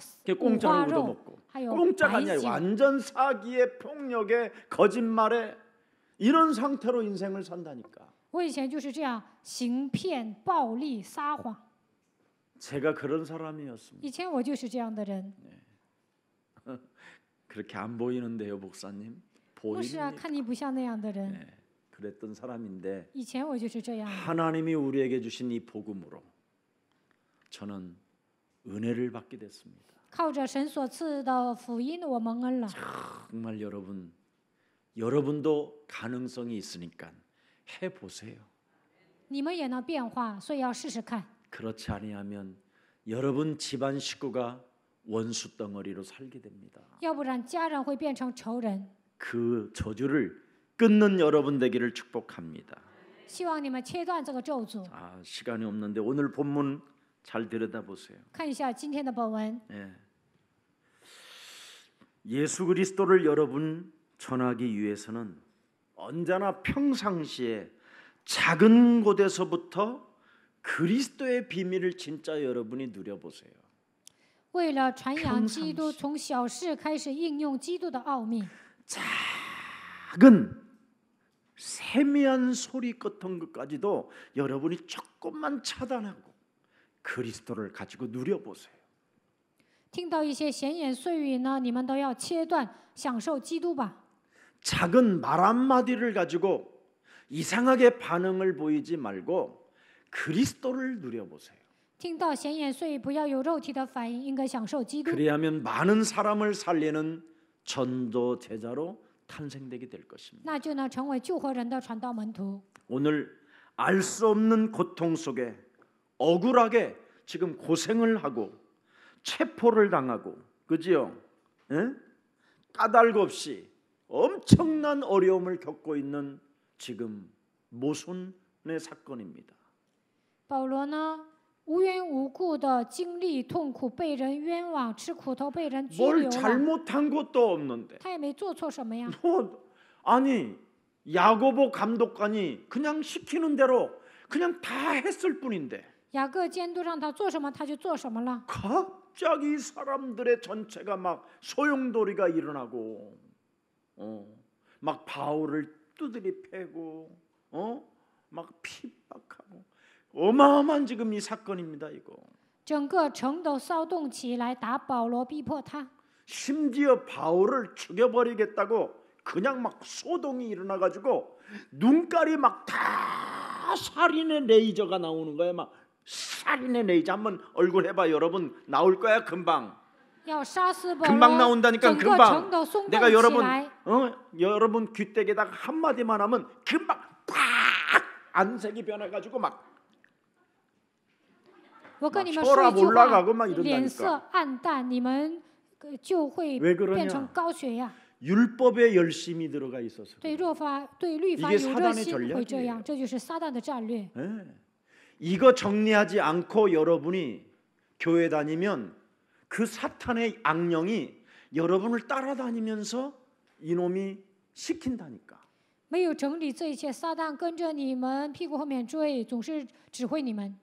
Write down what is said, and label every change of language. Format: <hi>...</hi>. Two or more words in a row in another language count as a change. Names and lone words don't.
<ko>그</ko> <zh>花</zh> <ko>공짜로</ko> <zh>肉，</zh> <ko>얻어먹고.</ko> <zh>还有</zh> <ko>공짜가</ko> <zh>白</zh> <ko>아니야.</ko> <zh>酒。</zh> <ko>완전 사기에 폭력에 거짓말에 이런 상태로 인생을 산다니까.</ko> <zh>我以前就是这样，行骗、暴力、撒谎。</zh> <ko>제가 그런 사람이었습니다.</ko> <zh>以前我就是这样的人。</zh> <ko>그렇게 안 보이는데요, 목사님?</ko> <zh>牧师啊，</zh> <ko>보입니다.</ko> <zh>看你不像那样的人。</zh> <ko>네, 그랬던 사람인데</ko> <zh>以前我就是这样的。</zh> <ko>하나님이 우리에게 주신 이 복음으로 저는 은혜를 받게 됐습니다.</ko> <zh>靠着神所赐的福音，我蒙恩了。</zh> <ko>정말 여러분도 가능성이 있으니까 해 보세요.</ko> <zh>你们也能变化，所以要试试看。</zh> <ko>그렇지 아니하면 여러분 집안 식구가 원수 덩어리로 살게 됩니다.</ko> <zh>要不然家人会变成仇人。</zh> <ko>그 저주를 끊는 여러분 되기를 축복합니다.</ko> <zh>希望你们切断这个咒诅。</zh> <ko>시간이 없는데 오늘 본문 잘 들여다보세요.</ko> <zh>看一下今天的本文，</zh> <ko>예수 그리스도를 여러분 전하기 위해서는 언제나 평상시에 작은 곳에서부터 그리스도의 비밀을 진짜 여러분이 누려보세요.</ko> <zh>为了传扬基督，从小事开始应用基督的奥秘。</zh> <ko>작은 세미한 소리 같은 것까지도 여러분이 조금만 차단하고 그리스도를 가지고 누려보세요.</ko> <zh>听到一些闲言碎语呢，你们都要切断，享受基督吧。</zh> <ko>작은 말 한마디를 가지고 이상하게 반응을 보이지 말고 그리스도를 누려보세요.</ko> <zh>听到闲言碎语，不要有肉体的反应，应该享受基督。</zh> <ko>그래야면 많은 사람을 살리는 전도 제자로 탄생되게 될 것입니다.</ko> <zh>那就能成为救活人的传道门徒。</zh> <ko>오늘 알 수 없는 고통 속에 억울하게 지금 고생을 하고 체포를 당하고 그지요? 예? 까닭 없이 엄청난 어려움을 겪고 있는 지금 모순의 사건입니다.</ko> <zh>保罗呢，无缘无故的经历痛苦，被人冤枉，吃苦头，被人拘</zh> <ko>뭘</ko> <zh>留了。</zh> <ko>잘못한 것도 없는데</ko> <zh>他也没做错什么呀。</zh> <ko>아니 야고보 감독관이 그냥 시키는 대로 그냥 다 했을 뿐인데</ko> <zh>雅各监督让他做什么，他就做什么了。</zh> <ko>갑자기 사람들의 전체가 막 소용돌이가 일어나고 막 바울을 두드리 패고 막 핍박하고 어마어마한 지금 이 사건입니다. 이거</ko> <zh>整个城都骚动起来，打保罗，逼迫他。</zh> <ko>심지어 바울을 죽여버리겠다고 그냥 막 소동이 일어나가지고 눈깔이 막 다 살인의 레이저가 나오는 거예요. 막 살인의 레이저 한번 얼굴 해봐 여러분 나올 거야 금방.</ko> <zh>要杀死保</zh> <ko>금방</ko> <zh>罗，</zh> <ko>나온다니까</ko> <zh>整个城</zh> <ko>금방.</ko> <zh>都松动</zh> <ko>내가</ko> <zh>起</zh> <ko>여러분</ko> <zh>来。</zh> <ko>여러분 귀때에다가 한 마디만 하면 금방 팍 안색이 변해가지고 막</ko> <zh>我跟你们</zh> <ko>막</ko> <zh>说一</zh> <ko>혈압</ko> <zh>句</zh> <ko>올라가고</ko> <zh>话</zh> <ko>막 ，</ko> <zh>脸</zh> <ko>이런다니까.</ko> <zh>色暗淡，你们就会</zh> <ko>왜 그러냐?</ko> <zh>变成高血压。</zh> <ko>율법에 열심히 들어가 있어서.</ko> <zh>对律法</zh> <ko>이게</ko> <zh>有热</zh> <ko>사단의</ko> <zh>心，会这</zh> <ko>전략이에요</ko> <zh>样，这就是撒旦的战略。</zh> <ko>예. 이거 정리하지 않고 여러분이 교회 다니면 그 사탄의 악령이 여러분을 따라다니면서 이놈이 시킨다니까.</ko> <zh>没有整理这一切，撒旦跟着你们屁股后面追，总是指挥你们。</zh>